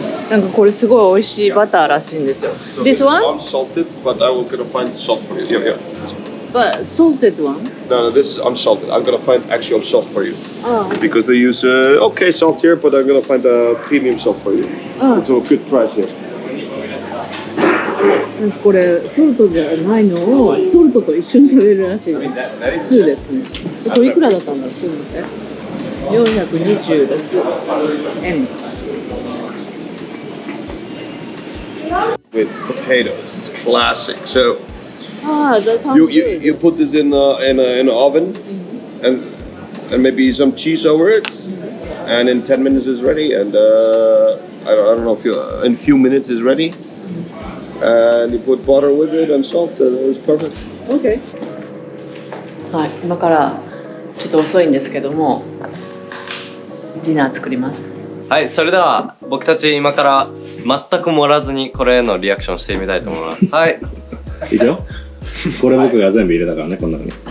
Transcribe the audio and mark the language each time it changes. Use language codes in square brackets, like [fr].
[ja] なんかこれすごい美味しいバターらしいんですよ。 [en] This one? Unsalted, but I will gonna find salt for you. Yeah. But salted one? No, this is unsalted. I'm gonna find actual salt for you. Oh. Because they use okay salt here, but I'm gonna find a premium salt for you. Oh. It's a good price here. [ja] これソルトじゃないのをソルトと一緒に食べるらしいです。2ですね。これいくらだったんだろう。ちょっと待って。426円。 [en] With potatoes, it's classic. So that sounds good. you put this in an oven, and maybe some cheese over it, and in 10 minutes it's ready. And I don't know if in a few minutes it's ready. And you put butter with it and salt. It's perfect. Okay. [ja] はい、今からちょっと遅いんですけども、ディナー作ります。はい、それでは僕たち今から全く盛らずにこれへのリアクションしてみたいと思います。はい。いくよ。これ僕が全部入れたからね、この中に。